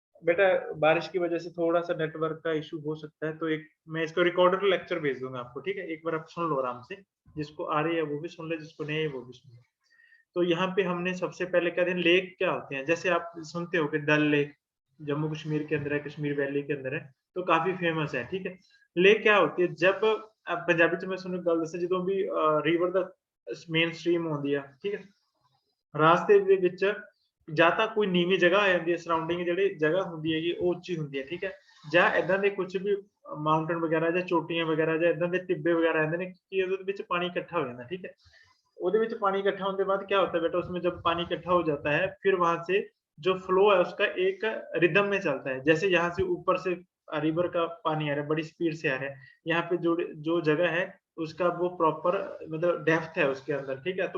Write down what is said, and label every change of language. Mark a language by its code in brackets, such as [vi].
[hi] बेटा बारिश की वजह से थोड़ा-सा नेटवर्क का इश्यू हो सकता है, तो एक मैं इसको रिकॉर्डेड लेक्चर भेज दूँगा आपको, ठीक है। एक बार आप सुन लो आराम से, जिसको आ रही है वो भी सुन ले, जिसको नहीं है वो भी सुन ले। तो यहाँ पे हमने सबसे पहले क्या थे, लेक क्या होते हैं। जैसे आप सुनते हो कि डल लेक जम्मू कश्मीर के अंदर है, कश्मीर वैली के अंदर है, तो काफी फेमस है, ठीक है। लेक क्या होती है, जब पंजाबी च मैं सुनो गल दसा, ਜਦੋਂ भी रिवर दा मेन स्ट्रीम होती है, ठीक है, [pa] ਰਾਸਤੇ ਦੇ ਵਿੱਚ ਜਾਂ ਤਾਂ ਕੋਈ ਨੀਵੀਂ ਜਗ੍ਹਾ ਆ ਜਾਂਦੀ ਹੈ, ਸਰਾਊਂਡਿੰਗ ਜਿਹੜੀ ਜਗ੍ਹਾ ਹੁੰਦੀ ਹੈਗੀ ਉਹ ਉੱਚੀ ਹੁੰਦੀ ਹੈ, ਠੀਕ ਹੈ। ਜਾਂ ਇਦਾਂ ਦੇ ਕੁਝ ਵੀ ਮਾਊਂਟੇਨ ਵਗੈਰਾ ਜਾਂ ਚੋਟੀਆਂ ਵਗੈਰਾ ਜਾਂ ਇਦਾਂ ਦੇ ਟਿੱਬੇ ਵਗੈਰਾ ਆਉਂਦੇ ਨੇ ਕਿ ਉਹਦੇ ਵਿੱਚ ਪਾਣੀ ਇਕੱਠਾ ਹੋ ਜਾਂਦਾ, [hi] ठीक है। [pa] ਉਹਦੇ ਵਿੱਚ [hi] पानी इकट्ठा होने के बाद क्या होता है बेटा, उसमें जब पानी इकट्ठा हो जाता है फिर वहां से जो फ्लो है उसका एक रिदम में चलता है। जैसे यहाँ से ऊपर से रिवर का पानी आ रहा है, बड़ी स्पीड से आ रहा है, यहाँ पे जो जो जगह है उसका वो प्रॉपर मतलब डेप्थ है उसके अंदर, ठीक है।